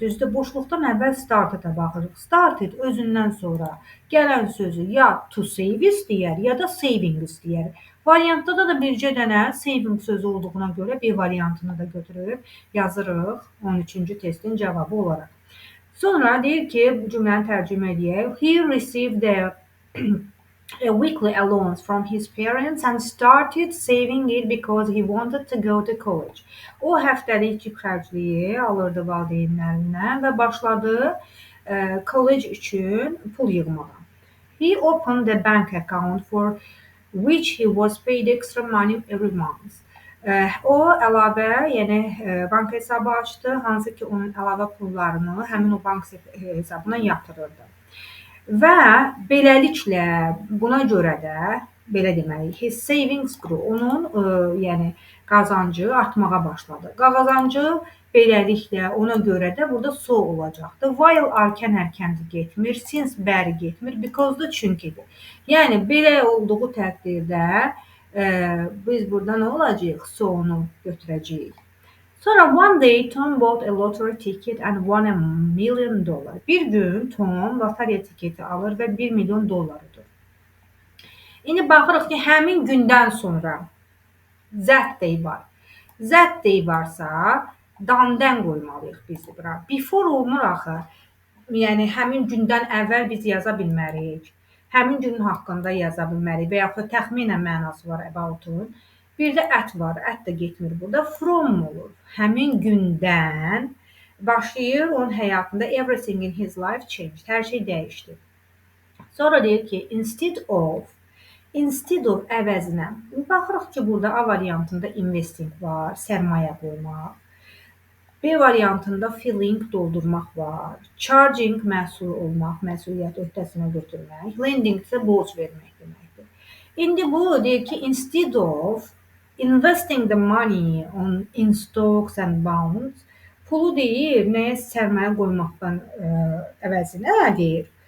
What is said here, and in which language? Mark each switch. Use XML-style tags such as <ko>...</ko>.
<az>Düzdür, boşluqdan əvvəl started-a baxırıq. Started özündən sonra gələn sözü ya to save istəyər, ya da saving istəyər. Variantda da bircə dənə saving sözü olduğuna görə B variantını da götürüb yazırıq 13-cü testin cavabı olaraq. Sonra deyir ki, bu cümləni tərcümə edək.</az> <en>He received a weekly allowance from his parents and started saving it because he wanted to go to college.</en> <az>O həftəlik cib xərcliyi alırdı valideynlərindən və başladı college üçün pul yığmağa.</az> <en>He opened a bank account for which he was paid extra money every month.</en> <az>O əlavə, yəni bank hesabı açdı, hansı ki onun əlavə pullarını həmin o bank hesabına yatırırdı. Və beləliklə buna görə də belə deməli,</az> <en>his savings grew.</en> <az>Onun yəni qazancı artmağa başladı. Qazancı beləliklə ona görə də burada so olacaqdı. While arkan hərkəndi getmir, since bəri getmir, because da çünkidir. Yəni belə olduğu təqdirdə biz burada nə olacaq? So-nu götürəcəyik.</az> <en>Sonra one day Tom bought a lottery ticket and won $1 million.</en> <az>Bir gün Tom loteriya tiketi alır və $1 milyon udur. İndi baxırıq ki, həmin gündən sonra that day var. That day varsa dandan qoymalıyıq biz bura. Before olmur axı. Yəni həmin gündən əvvəl biz yaza bilmərik. Həmin günün haqqında yaza bilmərik və yaxud da təxminən mənası var about-un. Bir də at var. At da getmir burada. From olur. Həmin gündən başlayır onun həyatında</az> <en>everything in his life changed.</en> <az>Hər şey dəyişdi. Sonra deyir ki, instead of əvəzinə. Baxırıq ki, burada A variantında investing var, sərmayə qoymaq. B variantında filling doldurmaq var. Charging məhsul olmaq, məsuliyyət öhdəsinə götürmək. Lending isə borc vermək deməkdir. İndi bu deyir ki,</az> <en>instead of investing the money in stocks and bonds,</en> <az>pulu deyir, nəyə sərmayə qoymaqdan əvəzinə deyir.</az>